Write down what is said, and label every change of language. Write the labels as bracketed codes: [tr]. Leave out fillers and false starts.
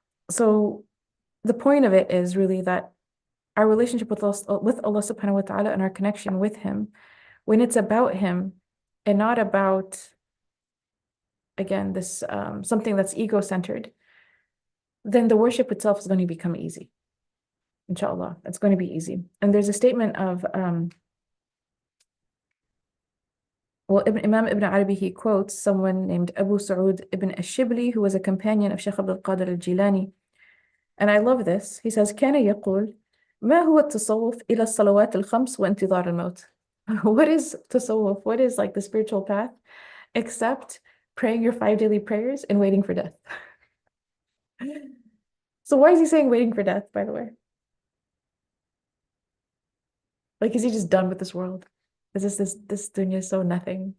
[en] So the point of it is really that our relationship with Allah subhanahu wa ta'ala and our connection with Him, when it's about Him and not about, again, this something that's ego-centered, then the worship itself is going to become easy. Inshallah, it's going to be easy. And there's a statement of, Imam Ibn Arabi, he quotes someone named Abu Sa'ud ibn Ash-Shibli, who was a companion of Shaykh Abdul Qadir al-Jilani. And I love this. [ar] He says, كان يقول ما هو التصوف إلى الصلوات الخمس وانتظار الموت. [en] What is tasawwuf? What is like the spiritual path? Except praying your 5 daily prayers and waiting for death. So why is he saying waiting for death, by the way? Like, is he just done with this world? Is this dunya so nothing?